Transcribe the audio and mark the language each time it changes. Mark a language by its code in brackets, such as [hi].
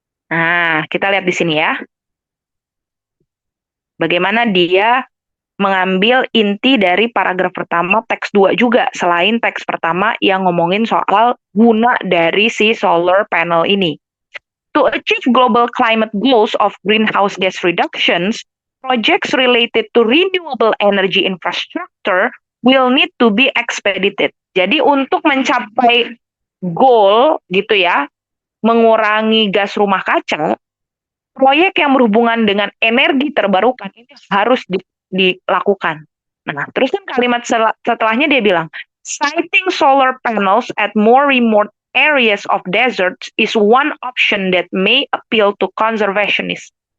[id] Nah, kita lihat di sini ya. Bagaimana dia mengambil inti dari paragraf pertama teks 2 juga, selain teks pertama yang ngomongin soal guna dari si solar panel ini. [en] To achieve global climate goals of greenhouse gas reductions, projects related to renewable energy infrastructure will need to be expedited. [id] Jadi untuk mencapai goal gitu ya, mengurangi gas rumah kaca, proyek yang berhubungan dengan energi terbarukan ini harus dilakukan. Nah, terus kan kalimat setelahnya dia bilang, [en] siting solar panels at more remote areas of deserts is one option that may appeal to conservationists.